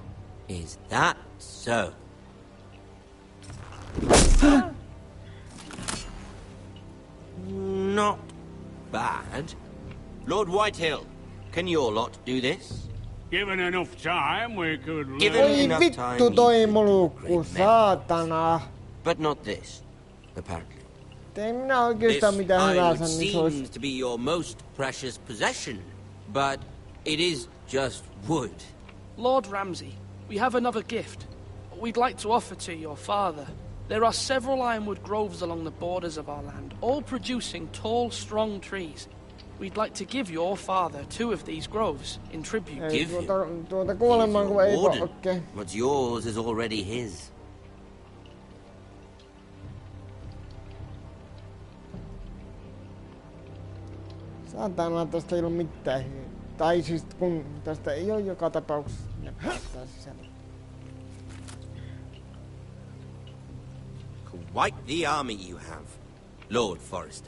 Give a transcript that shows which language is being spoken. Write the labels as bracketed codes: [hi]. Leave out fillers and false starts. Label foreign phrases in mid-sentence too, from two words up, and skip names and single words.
[en] Is that so? bad. Lord Whitehill, can your lot do this? Given enough time, we could learn. Given enough time, [fi] Vittu toi [en] you could [fi] mulukku, [en] great men. [fi] saatana. [en] But not this, apparently. [fi] Ei minä oikeastaan [en] This [fi] mitään [en] iron [fi] hyvänsä, niin se olisi... [en] seems to be your most precious possession, but it is just wood. Lord Ramsay, we have another gift. We'd like to offer to your father. There are several ironwood groves along the borders of our land, all producing tall, strong trees. We'd like to give your father 2 of these groves in tribute. [fi] Ei, [en] Give him. [fi] tuota kuolemaan, kun ei [en] Warden. [fi] oikein. [en] What's yours is already his. [fi] Saatana, tästä ei ole mitään hyötyä. Tai siis kun tästä ei ole joka tapauksessa, ne päästään sisälle. [en] Quite the army you have, Lord Forrester.